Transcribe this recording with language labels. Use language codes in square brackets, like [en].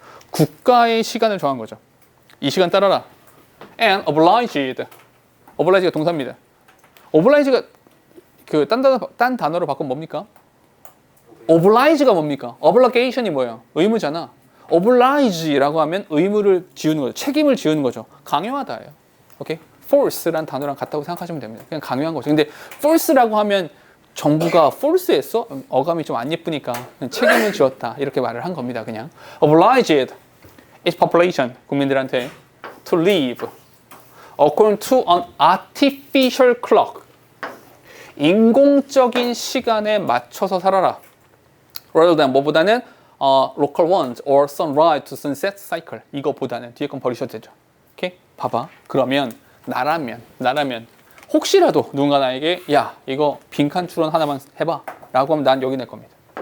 [ko] 국가의 시간을 정한 거죠. 이 시간 따라라. [en] And [ko] oblige가 동사입니다. oblige가 딴 단어로 바꾸면 뭡니까? oblige가 뭡니까? obligation이 뭐예요? 의무잖아. oblige라고 하면 의무를 지우는 거죠. 책임을 지우는 거죠. 강요하다예요. 오케이? force란 단어랑 같다고 생각하시면 됩니다. 그냥 강요한 거죠. 근데 force라고 하면 정부가 force했어? 어감이 좀 안 예쁘니까 책임을 지었다. 이렇게 말을 한 겁니다. 그냥. [en] obliged its population, [ko] 국민들한테 [en] to live according to an artificial clock. [ko] 인공적인 시간에 맞춰서 살아라. [en] rather than [ko] 뭐보다는 [en] local ones or sunrise to sunset cycle. [ko] 이거보다는 뒤에 건 버리셔도 되죠. 오케이? 봐봐. 그러면 나라면 혹시라도 누군가 나에게 야 이거 빈칸 추론 하나만 해봐 라고 하면 난 여기 낼 겁니다.